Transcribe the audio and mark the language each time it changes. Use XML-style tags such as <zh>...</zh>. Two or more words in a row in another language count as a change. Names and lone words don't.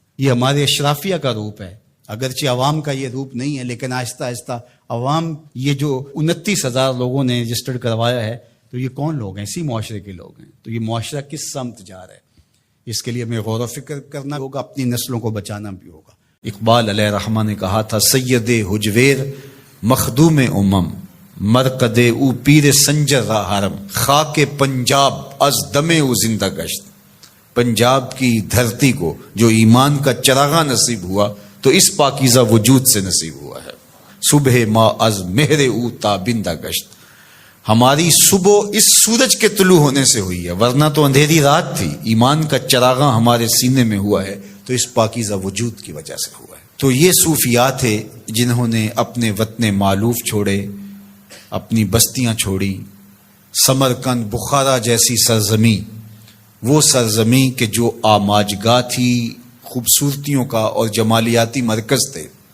<ur>یہ ہمارے اشرافیہ کا روپ ہے، اگرچہ عوام کا یہ روپ نہیں ہے، لیکن آہستہ آہستہ عوام، یہ جو 29,000 لوگوں نے رجسٹرڈ کروایا ہے، تو یہ کون لوگ ہیں؟ اسی معاشرے کے لوگ ہیں۔ تو یہ معاشرہ کس سمت جا رہا ہے، اس کے لیے ہمیں غور و فکر کرنا ہوگا، اپنی نسلوں کو بچانا بھی ہوگا۔ اقبال علیہ رحمہ نے کہا تھا،</ur> <fa>سید حجویر مخدوم امم مرقد او پیر سنجر را حرم خاک پنجاب از دم او زندہ گشت۔</fa> <ur>پنجاب کی دھرتی کو جو ایمان کا چراغاں نصیب ہوا تو اس پاکیزہ وجود سے نصیب ہوا ہے۔</ur> <fa>صبح ما از مہر او تابندہ گشت،</fa> <ur>ہماری صبح اس سورج کے طلوع ہونے سے ہوئی ہے، ورنہ تو اندھیری رات تھی۔ ایمان کا چراغاں ہمارے سینے میں ہوا ہے تو اس پاکیزہ وجود کی وجہ سے ہوا ہے۔ تو یہ صوفیات تھے جنہوں نے اپنے وطن معلوف چھوڑے، اپنی بستیاں چھوڑی، سمرقند، بخارا جیسی سرزمین، وہ سرزمین کہ جو آماجگاہ تھی، خوبصورتیوں کا اور جمالیاتی مرکز تھے،</ur>